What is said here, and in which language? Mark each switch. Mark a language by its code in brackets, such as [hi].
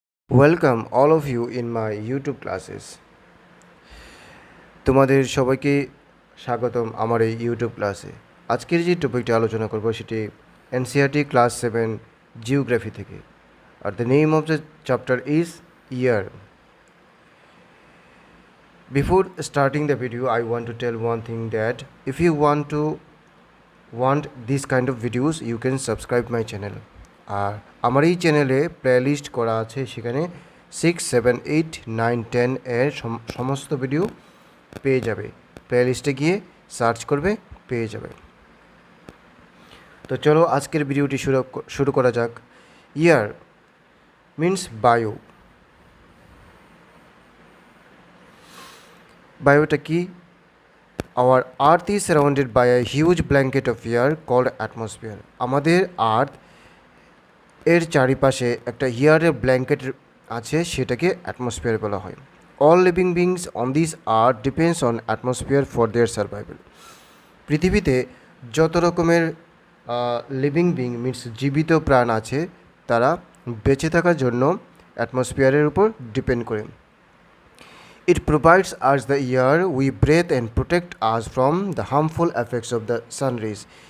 [en] Welcome all of you in my YouTube classes. [bn] তোমাদের সবাইকে স্বাগতম আমার এই ইউটিউব ক্লাসে। আজকের যে টপিকটি আলোচনা করব সেটি এনসিইআরটি ক্লাস 7 জিওগ্রাফি থেকে। [en] আর the name of the chapter is air. Before starting the video, I want to tell one thing that if you want this kind of videos, you can subscribe my channel. [bn] আর আমার এই চ্যানেলে playlist করা আছে, সেখানে 6, 7, 8, 9, 10 এর সমস্ত video পেয়ে যাবে। প্লেলিস্টে গিয়ে সার্চ করবে, পেয়ে যাবে। তো চলো আজকের ভিডিওটি শুরু করা যাক। [en] Air means বায়ু। [bn] বায়ুটা কি? [en] Our earth is surrounded by a huge blanket of air called atmosphere. [bn] আমাদের আর্থ এর চারিপাশে একটা এয়ারের ব্ল্যাঙ্কেট আছে, সেটাকে অ্যাটমসফিয়ার বলা হয়। [en] All living beings on this earth depends on atmosphere for their survival. [bn] পৃথিবীতে যত রকমের লিভিং বিং মিনস জীবিত প্রাণ আছে, তারা বেঁচে থাকার জন্য অ্যাটমসফিয়ারের উপর ডিপেন্ড করে। [en] It provides us the air we breathe and protect us from the harmful effects of the sun rays.